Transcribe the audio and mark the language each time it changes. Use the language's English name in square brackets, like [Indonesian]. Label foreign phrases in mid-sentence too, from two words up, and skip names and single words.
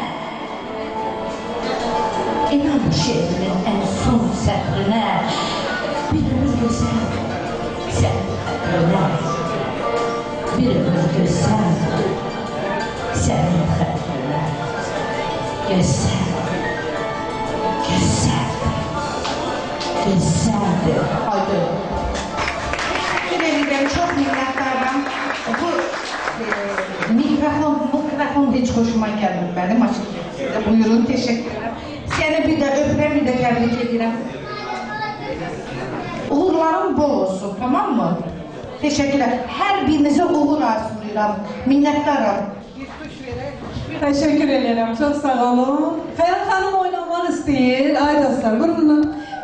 [Azerbaijani] İnan şehrinin ən son sətrinə, bir ömür gözəl, sənin xətrinə. Bir ömür gözəl, sənin xətrinə. Gözəl, gözəl, gözəldir. [Turkish] Haydi. Ben çok minnettarım. Bu mikrofon hiç hoşuma gelmedi benim açıkçası. Buyurun, teşekkür ederim. [Azerbaijani] Seni bir de öpürəm, bir de tebrik edirəm. [Turkish] Uğurlarım bol olsun, tamam mı? Teşekkürler. [Azerbaijani] Her birinize uğur arzulayıram. [Turkish] Minnettarım. Teşekkür ederim. [Azerbaijani] Çok sağ olun. Xəyal xanım oynamaq istəyir. Ay dostlar, buyurun.